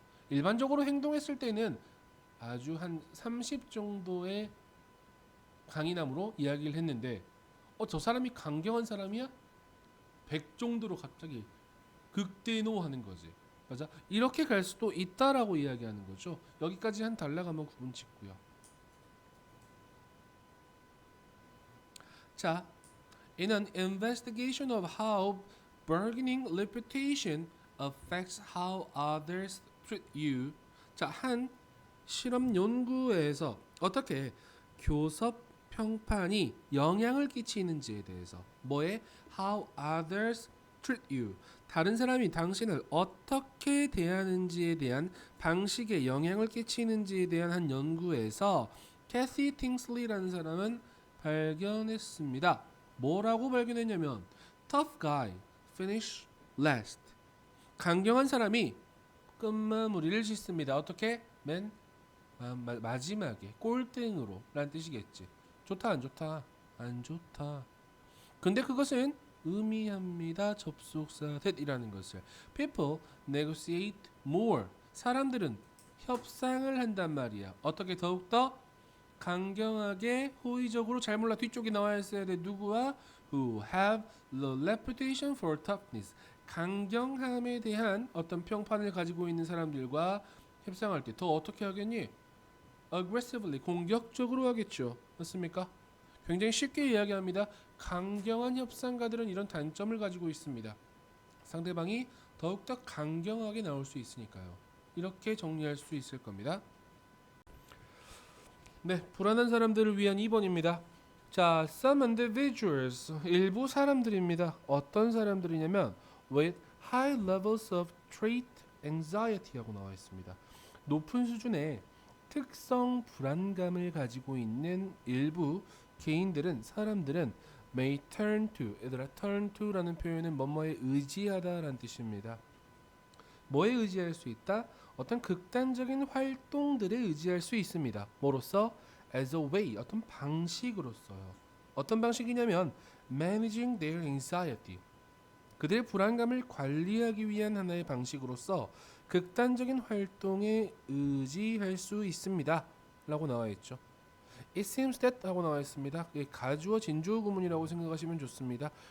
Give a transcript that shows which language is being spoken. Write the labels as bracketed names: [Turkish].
[Korean] 일반적으로 행동했을 때는 아주 한 30 정도의 강인함으로 이야기를 했는데 저 사람이 강경한 사람이야? 100 정도로 갑자기 극대노하는 거지. 맞아? 이렇게 갈 수도 있다라고 이야기하는 거죠. 여기까지 한 단락 한번 구분 짓고요. [English] 자, in an investigation of how bargaining reputation affects how others treat you. [Korean] 자, 한 실험 연구에서 어떻게 교섭 평판이 영향을 끼치는지에 대해서 뭐에 [English] how others treat you [Korean] 다른 사람이 당신을 어떻게 대하는지에 대한 방식에 영향을 끼치는지에 대한 한 연구에서 캐시 팅슬리라는 사람은 발견했습니다. 뭐라고 발견했냐면 [English] tough guy finish last [Korean] 강경한 사람이 끝마무리를 짓습니다. 어떻게? 맨 마지막에 꼴등으로 라는 뜻이겠지. 좋다 안 좋다? 안 좋다. 근데 그것은 의미합니다. 접속사 that이라는 것을. [English] People negotiate more. [Korean] 사람들은 협상을 한단 말이야. 어떻게 더욱더 강경하게 호의적으로 잘 몰라 뒤쪽에 나와 있어야 돼. 누구와? [English] Who have the reputation for toughness. [Korean] 강경함에 대한 어떤 평판을 가지고 있는 사람들과 협상할 때 더 어떻게 하겠니? aggressively 공격적으로 하겠죠. 맞습니까? 굉장히 쉽게 이야기합니다. 강경한 협상가들은 이런 단점을 가지고 있습니다. 상대방이 더욱더 강경하게 나올 수 있으니까요. 이렇게 정리할 수 있을 겁니다. 네, 불안한 사람들을 위한 2번입니다. 자, [English] some individuals [Korean] 일부 사람들입니다. 어떤 사람들이냐면 [English] with high levels of trait anxiety라고 [Korean] 나와 있습니다. 높은 수준의 특성 불안감을 가지고 있는 일부 개인들은 사람들은 [English] may turn to [Korean] 얘들아 [English] turn to [Korean] 라는 표현은 뭐뭐에 의지하다라는 뜻입니다. 뭐에 의지할 수 있다? 어떤 극단적인 활동들에 의지할 수 있습니다. 뭐로써? [English] as a way [Korean] 어떤 방식으로서요. 어떤 방식이냐면 [English] managing their anxiety [Korean] 그들의 불안감을 관리하기 위한 하나의 방식으로서 극단적인 활동에 의지할 수 있습니다. 라고 나와 있죠. [English] It seems that [Korean] 하고 나와 있습니다. 가주어 진주어 구문이라고 생각하시면 좋습니다.